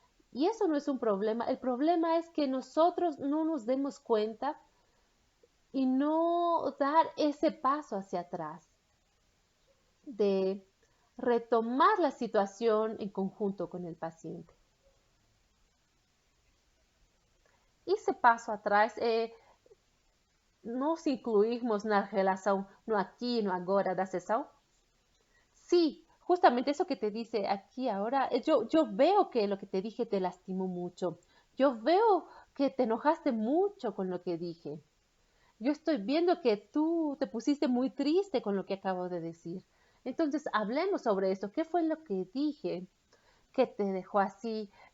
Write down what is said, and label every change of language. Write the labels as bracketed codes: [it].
[es] Y eso no es un problema. El problema es que nosotros no nos demos cuenta y no dar ese paso hacia atrás de retomar la situación en conjunto con el paciente. [pt] Esse passo atrás é nos incluirmos na relação no aqui e no agora da sessão? [es] Sí, justamente eso que te dice aquí ahora, yo veo que lo que te dije te lastimó mucho. Yo veo que te enojaste mucho con lo que dije. Yo estoy viendo que tú te pusiste muy triste con lo que acabo de decir. Entonces, hablemos sobre esto. ¿Qué fue lo que dije que te dejó así?